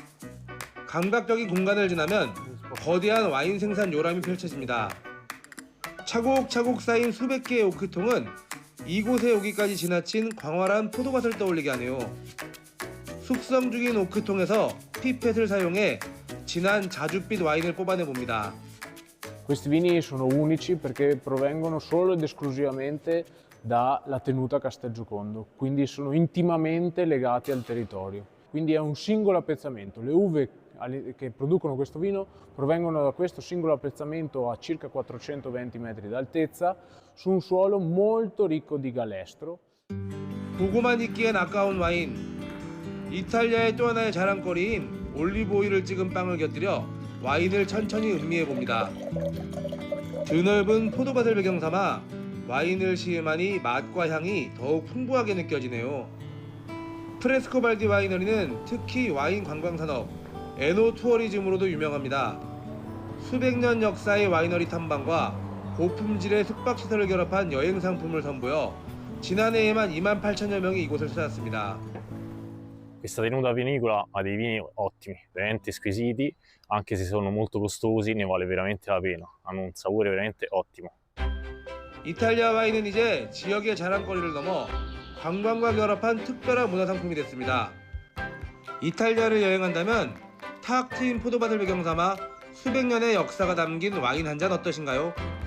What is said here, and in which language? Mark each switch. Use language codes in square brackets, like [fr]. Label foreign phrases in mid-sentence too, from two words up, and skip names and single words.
[ko] 감각적인 공간을 지나면 거대한 와인 생산 요람이 펼쳐집니다. 차곡차곡 쌓인 수백 개의 오크통은 이곳에 오기까지 지나친 광활한 포도밭을 떠올리게 하네요. 숙성 중인 오크통에서 피펫을 사용해 진한 자줏빛 와인을 뽑아내 봅니다. [it] Questi vini sono unici perché provengono solo ed esclusivamente dalla tenuta Castelgiocondo, quindi sono intimamente legati al territorio. Quindi è un singolo appezzamento. Le uve che producono questo vino provengono da questo singolo appezzamento a circa 420 metri d'altezza su un suolo molto ricco di galestro. [ko] 보고만 있기엔 아까운 와인. 이탈리아의 또 하나의 자랑거리인 올리브 오일을 찍은 빵을 곁들여 와인을 천천히 음미해 봅니다. 드넓은 포도밭을 배경 삼아 와인을 시음하니 맛과 향이 더욱 풍부하게 느껴지네요. 프레스코발디 와이너리는 특히 와인 관광 산업, 에노 투어리즘으로도 유명합니다. 수백 년 역사의 와이너리 탐방과 고품질의 숙박시설을 결합한 여행 상품을 선보여 지난해에만 28,000여 명이 이곳을 찾았습니다. [it] Questa tenuta vinicola ha dei vini ottimi, veramente squisiti, anche se sono molto costosi, ne vale veramente la pena. Hanno un sapore veramente ottimo. [ko] 이탈리아 와인은 이제 지역의 자랑거리를 넘어 관광과 결합한 특별한 문화상품이 됐습니다. 이탈리아를 여행한다면 탁 트인 포도밭을 배경 삼아 수백 년의 역사가 담긴 와인 한 잔 어떠신가요?